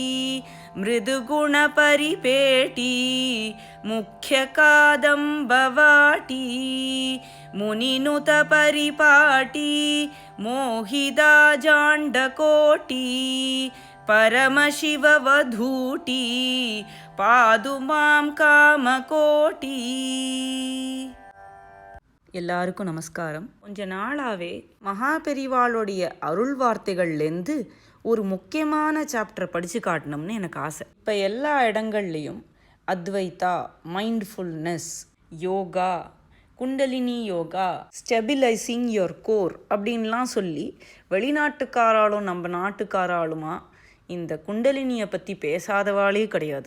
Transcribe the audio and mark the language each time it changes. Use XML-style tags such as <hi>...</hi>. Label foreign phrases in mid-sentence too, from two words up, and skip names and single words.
<sa>मृदुगुणपरिपेटी मुख्यकादम्बवाटी। मुनिनुतपरिपाटी मोहिदा जाण्डकोटी। परमशिववधूटी पादु मां कामकोटी.</sa> <ta>எல்லாருக்கும் நமஸ்காரம். கொஞ்ச நாளாவே மகாபெரிவாளுடைய அருள் வார்த்தைகள்லேருந்து ஒரு முக்கியமான சாப்டரை படித்து காட்டணும்னு எனக்கு ஆசை. இப்போ எல்லா இடங்கள்லையும் அத்வைதா, மைண்ட்ஃபுல்னஸ், யோகா, குண்டலினி யோகா,</ta> <en>stabilizing your core</en> <ta>அப்படின்லாம் சொல்லி வெளிநாட்டுக்காராலும் நம்ம நாட்டுக்காராலுமா இந்த குண்டலினியை பற்றி பேசாதவாளே கிடையாது.</ta>